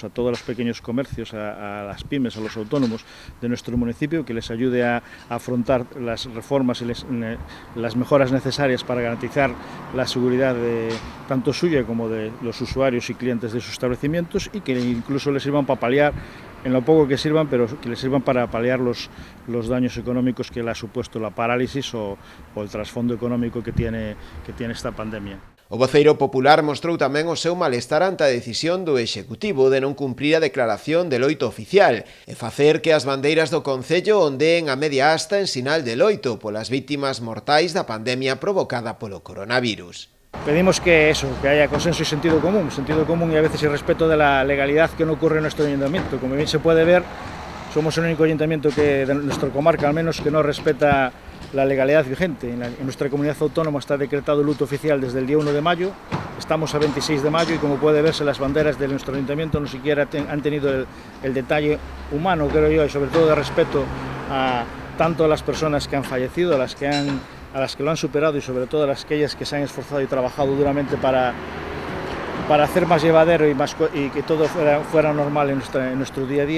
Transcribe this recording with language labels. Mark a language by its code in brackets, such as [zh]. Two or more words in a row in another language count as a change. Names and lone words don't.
[es] a todos los pequeños comercios, a las pymes, a los autónomos de nuestro municipio, que les ayude a afrontar las reformas y las mejoras necesarias para garantizar la seguridad tanto suya como de los usuarios y clientes de sus establecimientos, y que incluso les sirvan para paliar, en lo poco que sirvan, pero que les sirvan para paliar los daños económicos que le ha supuesto la parálisis o el trasfondo económico que tiene esta pandemia. [gl] O voceiro popular mostrou tamén o seu malestar ante a decisión do Executivo de non cumprir a declaración de loito oficial e facer que as bandeiras do Concello ondeen a media asta en sinal de loito polas vítimas mortais da pandemia provocada polo coronavirus. [es] Pedimos que haya consenso y sentido común y a veces el respeto de la legalidad que no ocurre en nuestro ayuntamiento. Como bien se puede ver, somos el único ayuntamiento de nuestra comarca, al menos, que no respeta la legalidad vigente. En nuestra comunidad autónoma está decretado luto oficial desde el día 1 de mayo, estamos a 26 de mayo y como puede verse, las banderas de nuestro ayuntamiento no siquiera han tenido el detalle humano, creo yo, y sobre todo de respeto a tanto a las personas que han fallecido, a las que lo han superado y sobre todo a aquellas que se han esforzado y trabajado duramente para hacer más llevadero y que todo fuera normal en nuestro día a día.